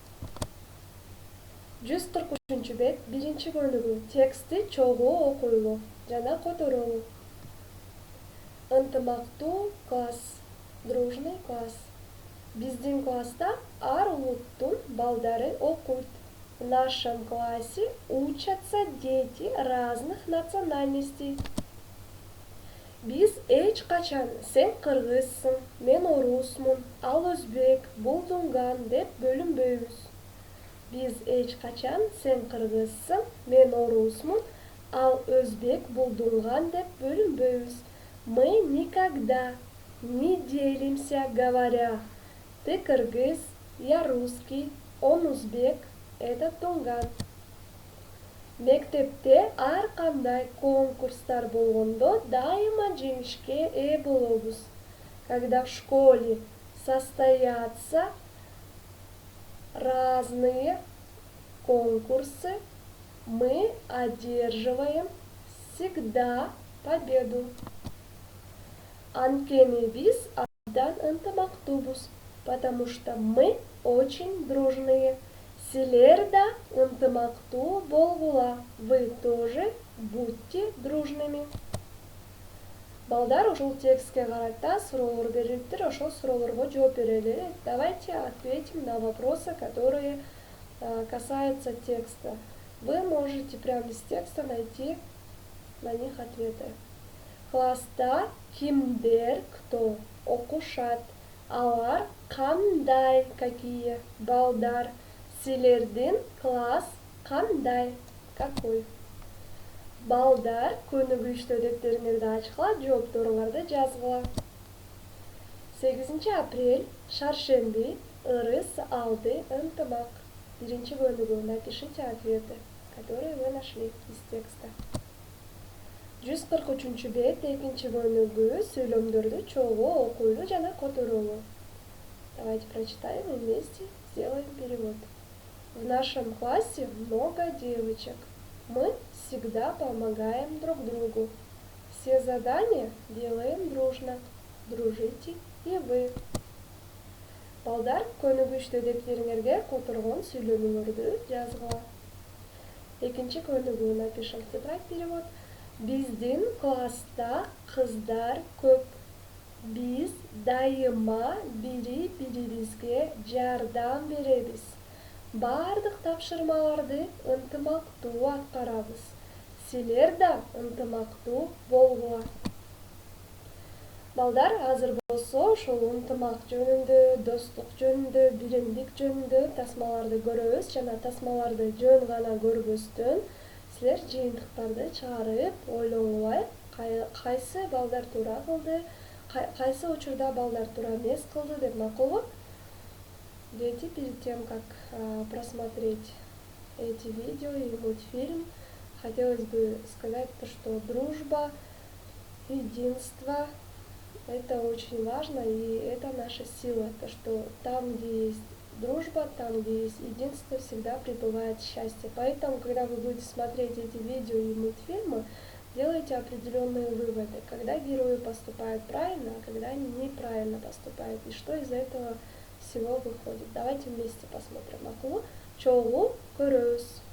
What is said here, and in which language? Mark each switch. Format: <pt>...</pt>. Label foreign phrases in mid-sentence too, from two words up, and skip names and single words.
<ky>143-бет, 1-көнүгүү. Тексти чогуу окуйлуу жана которулуу. Ынтымактуу класс,</ky> <ru>дружный класс.</ru> <ky>Биздин класста ар улуттун балдары окуйт.</ky> <ru>В нашем классе учатся дети разных национальностей.</ru> <ky>Биз эч качан сен кыргызсың, мен орусмун, ал өзбек, бул дунган деп бөлүнбөйбүз. Биз эч качан сен кыргызсың, мен орусмун, ал өзбек, бул дунган деп бөлүнбөйбүз.</ky> <ru>Мы никогда не делимся, говоря: ты кыргыз, я русский, он узбек, этот дунган.</ru> <ky>Мектепте ар кандай конкурстар болгондо дайыма жеңишке ээ болобуз.</ky> <ru>Когда в школе состоятся разные конкурсы, мы одерживаем всегда победу.</ru> <ky>Анткени биз абдан ынтымактуубуз,</ky> <ru>потому что мы очень дружные.</ru> <ky>Силер да ынтымактуу болгула.</ky> <ru>Вы тоже будьте дружными.</ru> <ky>Балдар, ушул текстке карата суроолор берилиптир, ошол суроолорго жооп берели.</ky> <ru>Давайте ответим на вопросы, которые касаются текста. Вы можете прямо из текста найти на них ответы. Класста кимдер, кто окушат, алар кандай, какие, балдар. Силердин класс кандай, какой.</ru> <ky>Балдар, көнүгүү иштөө дептериңерди ачкыла, жоопторуңарды жазгыла. 8 апрель, шаршемби, ырыс алды ынтымак. 1-көнүгүү.</ky> <ru>Напишите ответы, которые вы нашли из текста.</ru> <ky>143-бет, 2-көнүгүү, сүйлөмдөрдү чогуу окуйлуу жана которулуу.</ky> <ru>Давайте прочитаем и вместе сделаем перевод. В нашем классе много девочек. Мы всегда помогаем друг другу. Все задания делаем дружно. Дружите и вы.</ru> <ky>Балдар, көнүгүү иштөө дептериңерге которгон сүйлөмүңөрдү жазгыла. 2-көнүгүү.</ky> <ru>Напишем в тетрадь перевод.</ru> <ky>Биздин класста кыздар көп. Биз дайыма бири-бирибизге жардам беребиз. Бардык тапшырмаларды ынтымактуу аткарабыз. Силер да ынтымактуу болгула. Балдар, азыр болсо ошол ынтымак жөнүндө, достук жөнүндө, биримдик жөнүндө тасмаларды көрөбүз жана тасмаларды жөн гана көрбөстөн силер жыйынтыктарды чыгарып ойлонгула, кайсы балдар туура кылды, кайсы учурда балдар туура эмес кылды деп макулбу?</ky> <ru>Дети, перед тем, как просмотреть эти видео и мультфильм, хотелось бы сказать, что дружба, единство – это очень важно, и это наша сила. То, что там, где есть дружба, там, где есть единство, всегда пребывает счастье. Поэтому, когда вы будете смотреть эти видео и мультфильмы, делайте определенные выводы, когда герои поступают правильно, а когда они неправильно поступают, и что из этого всего выходит. Давайте вместе посмотрим.</ru> <ky>Макулу, чогуу көрөбүз.</ky>